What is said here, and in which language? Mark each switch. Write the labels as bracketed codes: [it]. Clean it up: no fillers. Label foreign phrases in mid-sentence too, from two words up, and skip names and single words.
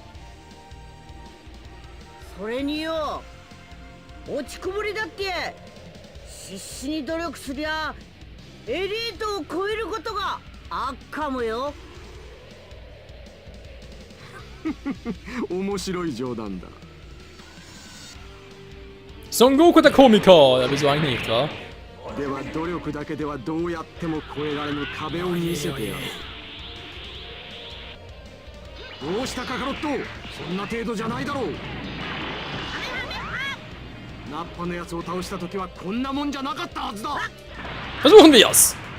[ja] それによ、落ちこぼれだって必死に努力すりゃエリートを超えることがあっかもよ。面白い冗談だ。 [de] Son Goku der Komiker, wieso eigentlich nicht, wa? [ja] では努力だけではどうやっても越えられぬ壁を見せてやる。どうしたカカロット、そんな程度じゃないだろう。ナッパのやつを倒した時はこんなもんじゃなかったはずだ。 [de] Versuchen wir's!